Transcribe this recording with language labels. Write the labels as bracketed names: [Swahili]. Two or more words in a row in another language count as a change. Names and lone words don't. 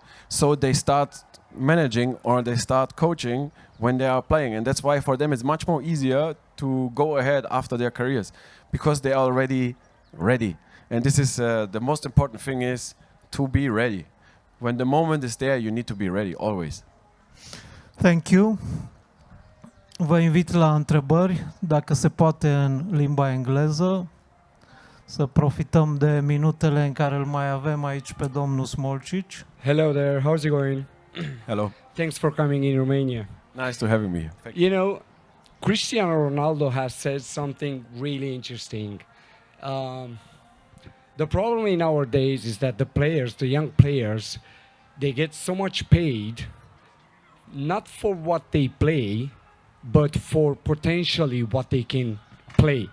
[English] So they start managing or they start coaching when they are playing, and that's why for them it's much more easier to go ahead after their careers because they are already ready. And this is the most important thing is to be ready. When the moment is there, you need to be ready always. Thank you. [Romanian] Vă invit la întrebări, dacă se poate în limba engleză, să profităm de minutele în care îl mai avem aici pe domnul Smolcic. [English] Hello there, how's it going? Hello. Thanks for coming in Romania. Nice to having me here. Thank you. You know, Cristiano Ronaldo has said something really interesting. The problem in our days is that the players, the young players, they get so much paid, not for what they play, but for potentially what they can play.